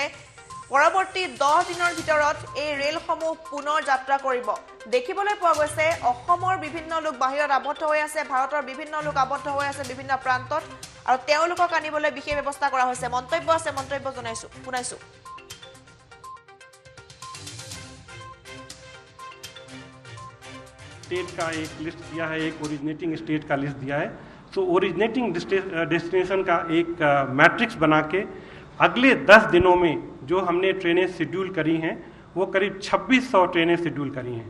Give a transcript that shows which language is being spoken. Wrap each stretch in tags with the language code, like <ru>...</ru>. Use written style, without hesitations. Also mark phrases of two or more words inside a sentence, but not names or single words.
<as>পৰৱৰ্তী 10 দিনৰ ভিতৰত এই ৰেলসমূহ পুনৰ যাত্ৰা কৰিব। দেখিবলৈ পোৱা গৈছে অসমৰ বিভিন্ন লোক বাহিৰত আবদ্ধ হৈ আছে, ভাৰতৰ বিভিন্ন লোক আবদ্ধ হৈ আছে বিভিন্ন প্ৰান্তত, আৰু তেওঁলোকক আনিবলৈ বিশেষ ব্যৱস্থা কৰা হৈছে। মন্তব্য আছে, মন্তব্য শুনাইছো।</as> <hi>स्टेट का एक लिस्ट दिया है, एक</hi> <en>originating state</en> <hi>का लिस्ट दिया है। तो</hi> <en>originating destination</en> <hi>का एक मैट्रिक्स बना के अगले 10 दिनों में जो हमने</hi> <en>trains schedule</en> <hi>करी हैं वो करीब 2600</hi> <en>trains schedule</en> <hi>करी हैं।</hi>